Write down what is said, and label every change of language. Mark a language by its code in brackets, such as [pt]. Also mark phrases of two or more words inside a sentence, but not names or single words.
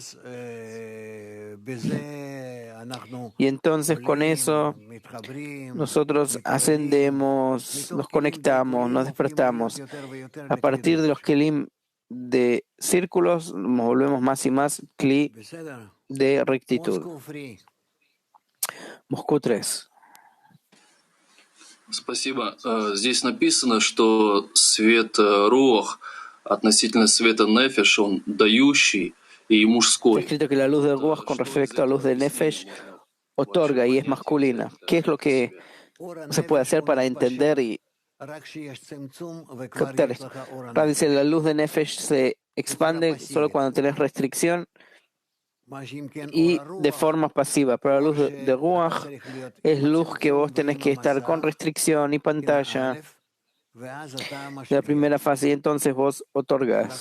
[es] Y entonces con eso nosotros ascendemos, nos conectamos, nos despertamos. A partir de los Kelim de círculos nos volvemos más y más Kli de rectitud. Moscú 3. [ru] Спасибо. Здесь написано, что свет руах относительно света нефеш, он дающий и мужской. [es] Está escrito que la luz de ruach con respecto a la luz de nefesh otorga y es masculina. ¿Qué es lo que se puede hacer para entender y captar esto? Dice, la luz de nefesh se expande solo cuando tenés restricción y de forma pasiva, pero la luz de ruach es luz que vos tenés que estar con restricción y pantalla de la primera fase y entonces vos otorgas.